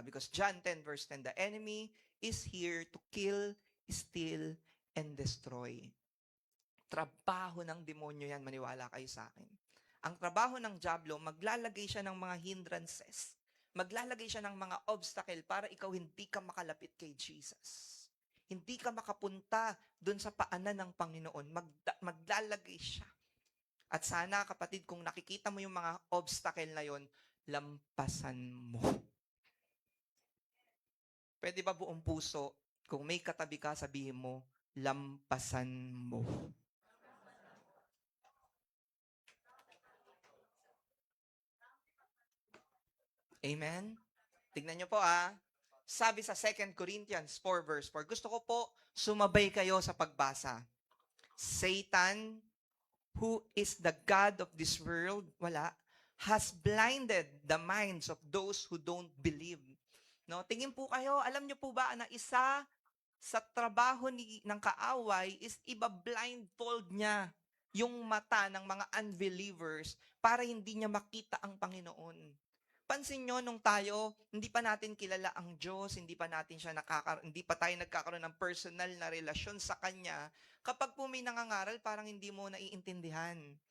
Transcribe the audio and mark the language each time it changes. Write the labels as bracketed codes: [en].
[en] Because John 10 verse 10, the enemy is here to kill, steal, and destroy. [tl] Trabaho ng demonyo yan, maniwala kayo sa akin. Ang trabaho ng diablo, maglalagay siya ng mga hindrances. Maglalagay siya ng mga obstacle para ikaw hindi ka makalapit kay Jesus. Hindi ka makapunta dun sa paanan ng Panginoon. Maglalagay siya. At sana, kapatid, kung nakikita mo yung mga obstacle na yon, lampasan mo. Pwede ba buong puso, kung may katabi ka, sabihin mo, lampasan mo. Amen? Tignan nyo po sabi sa 2 Corinthians 4 verse 4, gusto ko po sumabay kayo sa pagbasa. [en] Satan, who is the God of this world, has blinded the minds of those who don't believe. [tl] No, tingin po kayo, alam nyo po ba na isa sa trabaho ng kaaway is iba-blindfold niya yung mata ng mga unbelievers para hindi niya makita ang Panginoon. Pansin nyo, nung tayo, hindi pa natin kilala ang Diyos, hindi pa tayo nagkakaroon ng personal na relasyon sa Kanya, kapag po may nangangaral, parang hindi mo naiintindihan.